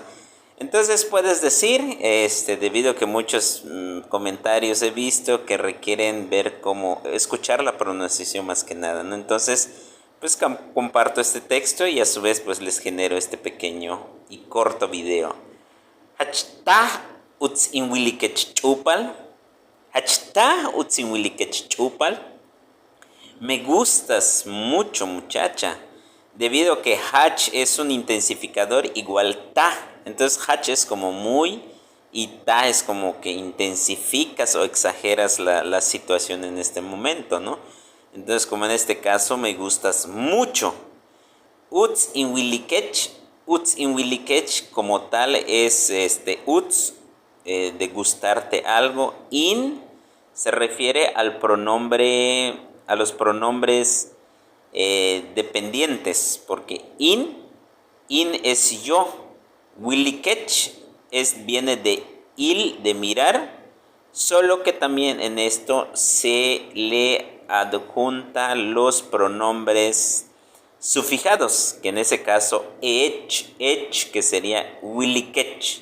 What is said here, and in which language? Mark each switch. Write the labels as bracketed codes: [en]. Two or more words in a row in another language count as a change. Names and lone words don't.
[es] Entonces puedes decir, debido a que muchos comentarios he visto que requieren ver cómo, escuchar la pronunciación más que nada, ¿no? Entonces, pues comparto este texto y a su vez pues les genero este pequeño y corto video. [yua] Hachta uts inwilikech chupal. Hachta uts inwilikech chupal. [es] Me gustas mucho, muchacha. Debido a que hach es un intensificador igual ta. Entonces hach es como muy y ta es como que intensificas o exageras la situación en este momento, ¿no? Entonces, como en este caso, me gustas mucho. [yua] Uts in wilikech [es] como tal es uts, de gustarte algo. In se refiere al pronombre, a los pronombres dependientes, porque in es yo. Wilikech viene de il, de mirar, solo que también en esto se le adjunta los pronombres sufijados, que en ese caso ech, que sería wilikech.